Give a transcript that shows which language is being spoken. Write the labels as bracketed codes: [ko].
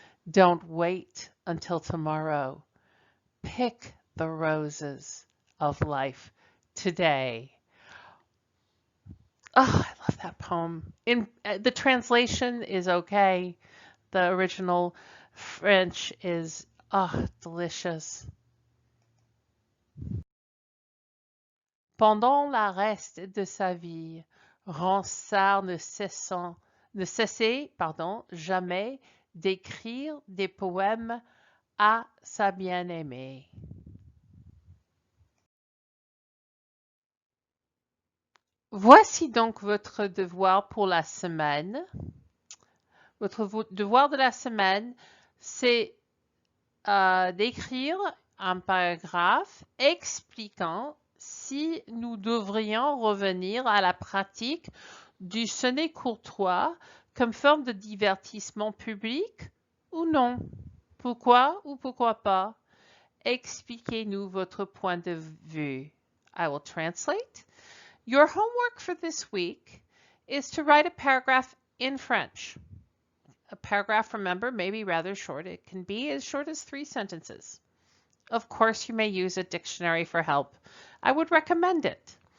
[en] Don't wait until tomorrow. Pick the roses of life today. Oh, I love that poem. In the translation is okay. The original French is delicious. [fr] Pendant la reste de sa vie, Ronsard ne cessait, jamais d'écrire des poèmes à sa bien-aimée. Voici donc votre devoir pour la semaine. Votre devoir de la semaine, c'est d'écrire un paragraphe expliquant si nous devrions revenir à la pratique du sonnet courtois comme forme de divertissement public ou non. Pourquoi ou pourquoi pas? Expliquez-nous votre point de vue. [en] I will translate. Your homework for this week is to write a paragraph in French. A paragraph, remember, may be rather short. It can be as short as 3 sentences. Of course, you may use a dictionary for help. I would recommend it.